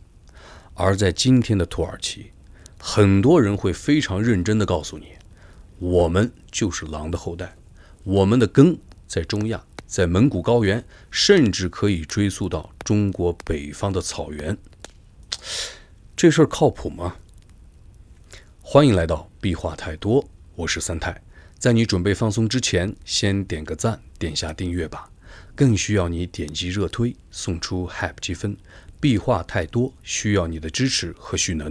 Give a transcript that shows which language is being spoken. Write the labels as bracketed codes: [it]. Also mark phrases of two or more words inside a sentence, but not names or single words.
[zh] 而在今天的土耳其，很多人會非常認真地告訴你，我們就是狼的後代，我們的根在中亞，在蒙古高原，甚至可以追溯到中國北方的草原。這事兒靠譜嗎？歡迎來到壁話太多，我是三太。在你準備放鬆之前，先點個讚，點下訂閱吧。更需要你點擊熱推，送出 Hype 積分。壁話太多，需要你的支持和蓄能。